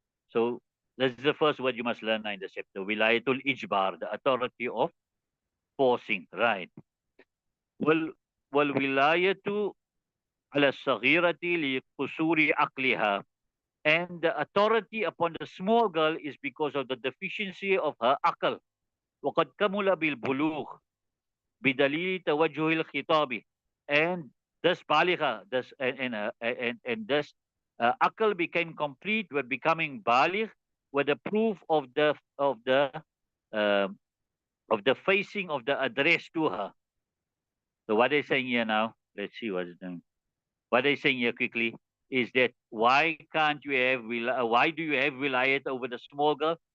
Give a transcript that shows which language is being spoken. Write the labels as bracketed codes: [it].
[en] So this is the first word you must learn in the chapter, wilayatul ijbar, the authority of forcing, right? [ar] Well, wilayatu ala saghirati li kusuri aqliha. [en] And the authority upon the small girl is because of the deficiency of her aql. [ar] وقد كمل بالبلوغ بدليل توجه الخطاب. [en] And this baligha, this and this akal became complete with becoming baligh with the proof uh, of the facing of the address to her. So what they're saying here now, let's see what's doing. What they're saying here quickly is that why can't you have why do you have wilayat over the small girl?